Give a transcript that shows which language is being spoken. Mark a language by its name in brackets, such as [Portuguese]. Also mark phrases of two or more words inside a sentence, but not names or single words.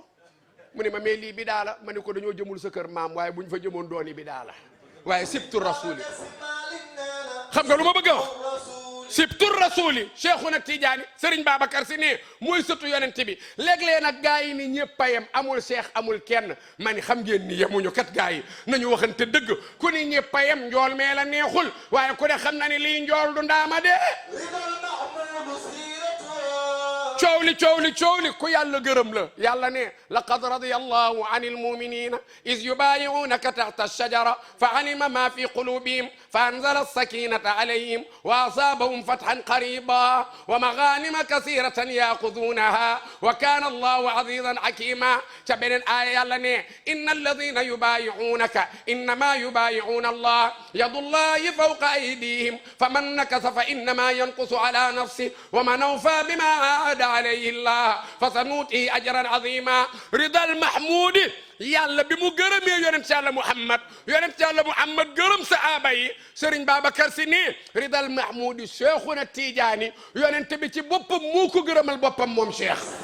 [Wolof] mu ne ma mais lii bidaa la ma ne ko dañoo jëmul sa kër maam waaye buñ fa jëmoon dooni bidaa la waaye [Arabic] سبط الرسول [Wolof] xam nga lu ma bëgg a wax [Arabic] سبط الرسول [Wolof] Cheikhuna Tidiane Serigne Babacar Sy ne mooy sëtu yonent bi léeg-léeg nag gaa yi ni ñëpp a yem amul cheikh amul kenn ma ni xam ngeen ni yemuñu kat gaa yi nañu waxante dëgg ku ni ñëpp a yem njool mee la neexul waaye ku ne xam na ni lii njool du ndaama de coow li ku yàlla gërëm la yàlla ne [Arabic] لقد رضي الله عن المؤمنين إذ يبايعونك تحت الشجرة فعلم ما في قلوبهم فأنزل السكينة عليهم وأثابهم فتحا قريبا ومغانم كثيرة يأخذونها وكان الله عزيزا حكيما [Wolof] ca beneen aaya yàlla ne [Arabic] إن الذين يبايعونك إنما يبايعون الله يد الله فوق أيديهم فمن نكث فإنما ينكث على نفسه ومن أوفى بما عاهد عليه الله فسيؤتيه أجرا عظيما رضى المحمود [Wolof] yàlla bi mu gërëmee yonent yàlla Muhammad gërëm sahaaba yi Serigne Babacar Sy nii [Arabic] رضى المحمود [Wolof] Cheikhuna Tidiane yonent bi ci boppam moo ko gërëmal boppam moom Cheikh